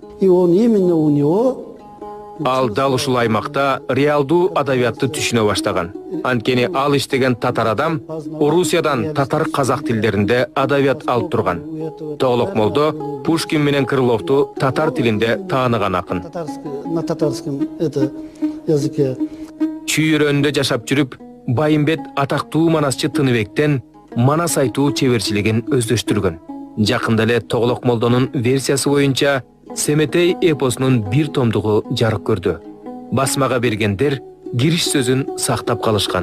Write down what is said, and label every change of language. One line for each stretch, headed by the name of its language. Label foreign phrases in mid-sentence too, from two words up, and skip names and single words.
Kyrgyz: Ал дал ушул аймакта реалдуу адабиятты түшүнө баштаган. Анткени ал иштеген татар адам Орусиядан татар казак тилдеринде адабият алып турган. Тоголок молдо Пушкин менен Крыловду татар тилинде тааныган акын.
Russian: На татарском это языке.
Kyrgyz: Чүйөрөндө жашап жүрүп, Байымбет атактуу манасчы Тыныбектен манас айтуу чеберчилигин өздөштүргөн. Жакында эле Тоголок молдонун версиясы боюнча Семетей эпосунун бир томдугу жарык көрдү. Басмага бергендер кириш сөзүн сактап калышкан.